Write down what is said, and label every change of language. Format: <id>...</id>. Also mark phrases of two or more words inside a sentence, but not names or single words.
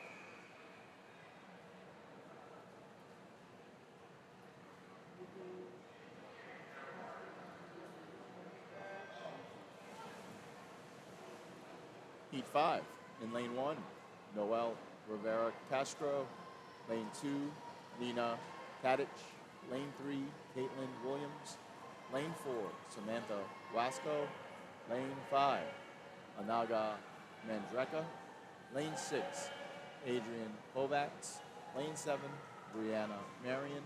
<en>Heat 5 in lane 1, Noel Rivera Castro. Lane 2, Nina Tadic. Lane 3, Caitlin Williams. Lane 4, Samantha Wasco. Lane 5, Anaga Mandreka. Lane 6, Adrian Kovacs. Lane 7, Brianna Marion.</en>